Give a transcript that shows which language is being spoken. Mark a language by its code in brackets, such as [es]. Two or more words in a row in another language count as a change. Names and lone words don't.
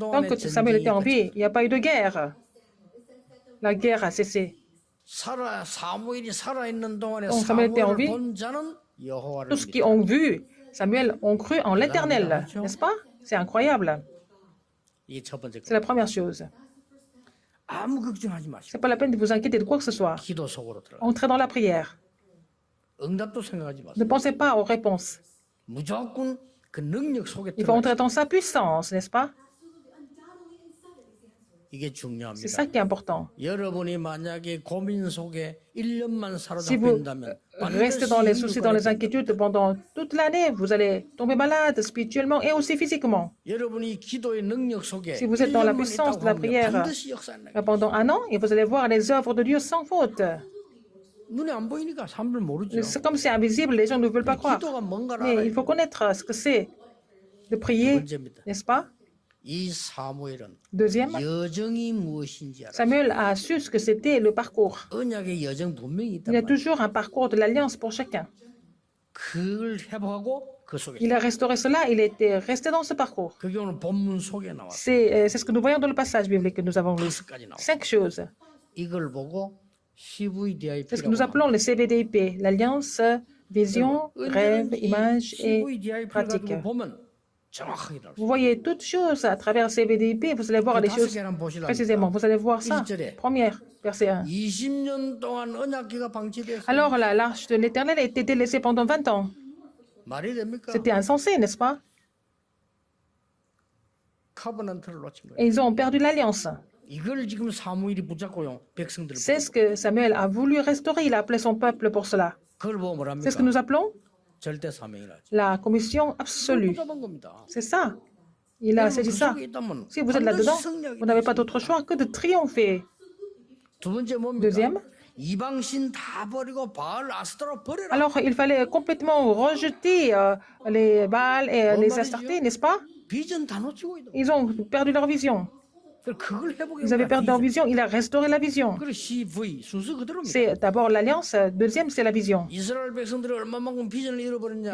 [fr] Tant [ko] 동안에 [fr] que Samuel était en [ko] 전쟁이 [fr] vie, il n'y a pas eu de guerre. La guerre a cessé. [ko] 사무엘이 살아있는 동안에 [fr] Donc, Samuel était en [ko] 사무엘을 [fr] vie. [ko] 본 자는 여호와를 [fr] Tous qui [ko] 믿다. [fr] ont vu Samuel ont cru en l'Éternel, n'est-ce pas? C'est incroyable. [ko] 이게 첫 번째 [fr] C'est [ko] 거. [fr] la première chose. [ko] 아무 걱정하지 [fr] Ce [ko] 마시고 [fr] n'est pas la peine de vous inquiéter de quoi que ce soit. [ko] 기도 속으로 들어가. [fr] Entrez dans la prière. [ko] 응답도 생각하지 [fr] Ne [ko] 마세요. [fr] pensez pas aux réponses. [ko] 무조건 그 능력 속에 [fr] Il faut [ko] 들어가. [fr] entrer dans sa puissance, n'est-ce pas? [ko] 이게 [fr] C'est [ko] 중요합니다. [fr] ça qui est important. [ko] 여러분이 만약에 고민 속에 1년만 [fr] Si vous [ko] 사로잡힌다면 [fr] restez dans les soucis, dans les inquiétudes pendant toute l'année, vous allez tomber malade spirituellement et aussi physiquement. [ko] 여러분이 기도의 능력 속에 [fr] Si vous êtes dans la [ko] 1년만 [fr] puissance [ko] 있다고 [fr] de la [ko] 하면 [fr] prière [ko] 반드시 역사 안 나요. [fr] pendant un an, et vous allez voir les œuvres de Dieu sans faute. [ko] 눈에 안 보이니까 사람들 모르죠. [fr] C'est comme c'est invisible, les gens ne veulent pas croire. [ko] 기도가 뭔가를 [fr] Mais il [ko] 알아요. [fr] faut connaître ce que c'est de prier, [ko] 문제입니다. [fr] n'est-ce pas? [ko] 이 사무엘은 [fr] Deuxième, [ko] 여정이 무엇인지 알아. [fr] Samuel a su ce que c'était le parcours. [ko] 언약의 여정 분명히 있단 [fr] Il y a [ko] 말이에요. [fr] toujours un parcours de l'alliance pour chacun. [ko] 그걸 회복하고 그 속에 [fr] Il a restauré cela, il était resté dans ce parcours. [ko] 그게 오늘 본문 속에 나왔어요. [fr] C'est ce que nous voyons dans le passage biblique que nous avons lu. [ko] 5가지 나와요. [fr] 5 choses. [ko] 이걸 보고 [fr] C'est ce que [ko] CVDIP라고 [fr] nous appelons le CVDIP, l'alliance, vision, rêve, image et pratique. [ko] CVDIP를 보면 정확하게 나와요. [fr] Vous voyez toutes choses à travers CVDIP, vous allez voir les choses précisément. Vous allez voir ça. Première, verset 1. [ko] 20년 동안 언약궤가 방치됐어요. [fr] Alors là, l'arche de l'Éternel a été délaissée pendant 20 ans. [ko] 말이 됩니까? [fr] C'était insensé, n'est-ce pas? [ko] 카버넌트를 놓친 거예요. [fr] Et ils ont perdu l'alliance. [ko] 이걸 지금 사무엘이 붙잡고요. 백성들을 [fr] C'est ce que Samuel a voulu restaurer. Il a appelé son peuple pour cela. [ko] 그걸 보고 [fr] C'est ce que [ko] 뭐랍니까? [fr] nous appelons [ko] 절대 사명이라 하죠. [fr] la commission absolue. [ko] 붙잡은 겁니다. [fr] C'est ça. Il a saisi ça. Si vous êtes là-dedans, vous n'avez pas d'autre choix que de triompher. [ko] 두 번째 뭡니까? [fr] Deuxième, [ko] 이방신 다 버리고 바알 아스타로 버려라. [fr] alors il fallait complètement rejeter les Baals et les Astartés, n'est-ce pas? [ko] 비전 다 놓치고 있다. [fr] Ils ont perdu leur vision. [ko] 그걸 회복해. [fr] Ils avaient perdu leur vision. Il a restauré la vision. [ko] 그래 CV 순서 그대로입니다. [fr] C'est d'abord l'alliance, deuxième c'est la vision. [ko] 이스라엘 백성들이 얼마만큼 비전을 잃어버렸냐?